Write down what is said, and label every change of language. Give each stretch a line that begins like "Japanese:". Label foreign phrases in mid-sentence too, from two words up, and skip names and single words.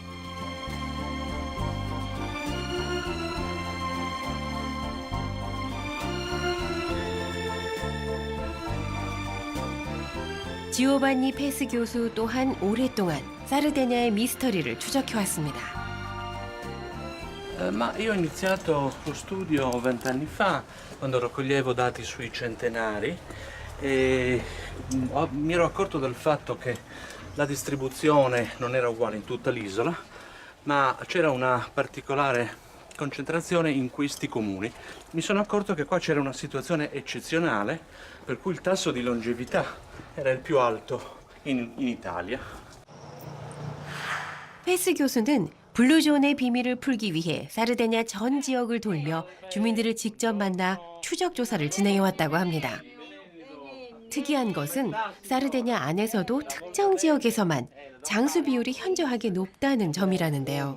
Korean: 지오반니 페스 교수 또한 오랫동안 사르데냐의 미스터리를 추적해왔습니다.
Italian: Ma io ho iniziato lo studio 20 anni fa, quando raccoglievo dati sui centenari e mi ero accorto del fatto che la distribuzione non era uguale in tutta l'isola, ma c'era una particolare concentrazione in questi comuni. Mi sono accorto che qua c'era una situazione eccezionale, per cui il tasso di longevità era il più alto in Italia.
Korean: 페스 교수는 블루존의 비밀을 풀기 위해 사르데냐 전 지역을 돌며 주민들을 직접 만나 추적 조사를 진행해왔다고 합니다. 특이한 것은 사르데냐 안에서도 특정 지역에서만 장수 비율이 현저하게 높다는 점이라는데요.